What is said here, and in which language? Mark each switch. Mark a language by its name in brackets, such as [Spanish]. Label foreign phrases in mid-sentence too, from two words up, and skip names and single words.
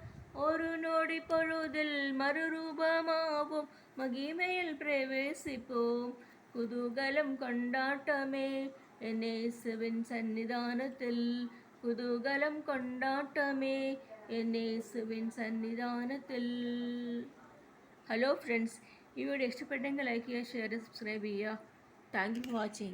[Tamil] ஒரு நொடி பொழுதில் மறுரூபமாவோம், மகிமையில் பிரவேசிப்போம். குதூகலம் கொண்டாட்டமே என் இயேசுவின் சன்னிதானத்தில். குதூகலம் கொண்டாட்டமே என் இயேசுவின் സന്നിധാനത്തിൽ. [Malayalam] ഹലോ ഫ്രണ്ട്സ്, ഈ വീഡിയോ ഇഷ്ടപ്പെട്ടെങ്കിൽ ലൈക്ക് ചെയ്യുക, ഷെയർ ചെയ്യുക, സബ്സ്ക്രൈബ് ചെയ്യുക. [English] thank you for watching.